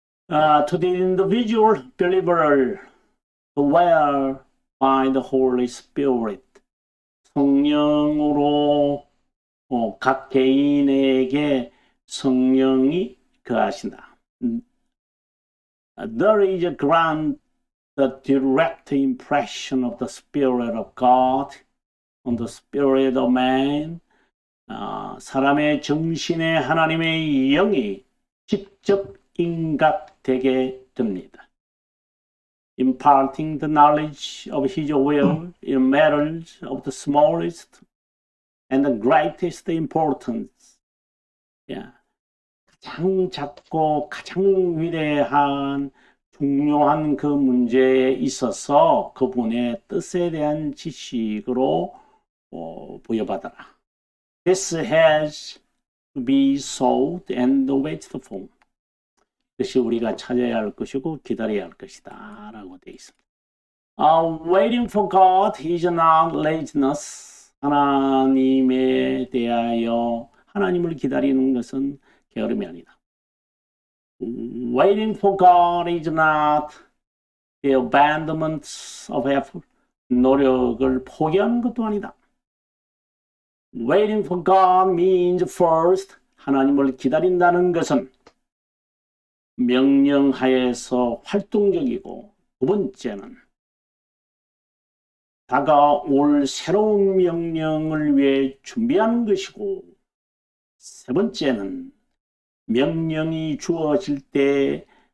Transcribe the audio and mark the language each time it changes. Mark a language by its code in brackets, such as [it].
[en] To the individual believer, dwell by the Holy Spirit. [ko] 성령으로 각 개인에게 성령이 거하신다. [en] There is a grant the direct impression of the Spirit of God on the spirit of man. [ko] 사람의 정신에 하나님의 영이 직접 인각되게 됩니다. [en] Imparting the knowledge of His will in matters of the smallest and the greatest importance. Yeah. [ko] 가장 작고 가장 위대한 중요한 그 문제에 있어서 그분의 뜻에 대한 지식으로 부여받아라. [en] This has to be sought and waited for. [ko] 그것이 우리가 찾아야 할 것이고 기다려야 할 것이다 라고 되어 있습니다. [en] Waiting for God is not laziness. [ko] 하나님에 대하여 하나님을 기다리는 것은 게으름이 아니다. [en] Waiting for God is not the abandonment of effort. [ko] 노력을 포기하는 것도 아니다. [en] Waiting for God means first, [ko] 하나님을 기다린다는 것은 명령하에서 활동적이고, 두 번째는 다가올 새로운 명령을 위해 준비하는 것이고, 세 번째는 명령이 주어질 때